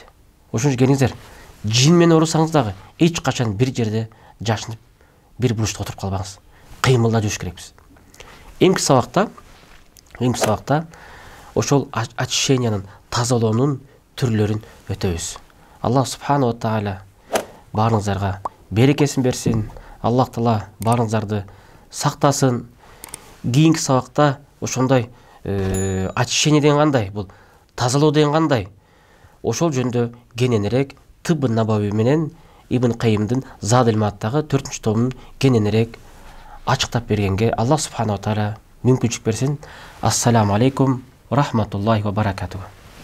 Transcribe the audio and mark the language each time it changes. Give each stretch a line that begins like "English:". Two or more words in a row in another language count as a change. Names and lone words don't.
Kyrgyz: Ошон үчүн келиңиздер, жин менен оорусаңыз дагы эч качан бир жерде жашынып, бир буручта отуруп калбаңыз. Кыймылда жүрүш керекпиз. Эмки сабакта ошол очищениянын, тазалоонун түрлөрүн өтөбүз.
Arabic: الله سبحانه وتعالى
Kyrgyz: баарыңыздарга берекесин берсин. Аллах таала баарыңыздарды сактасын. Кийинки сабакта ошондой очищение деген кандай, бул тазалоо деген кандай, ошол жөнүндө кененирээк Тибб Набави менен Ибн Кайимдин Задыл Мааттагы 4-tomун кененирээк ачыктап бергенге
Arabic: الله سبحانه وتعالى
Kazakh: мүмкіншілік берсін.
Arabic: السلام عليكم ورحمة الله وبركاته.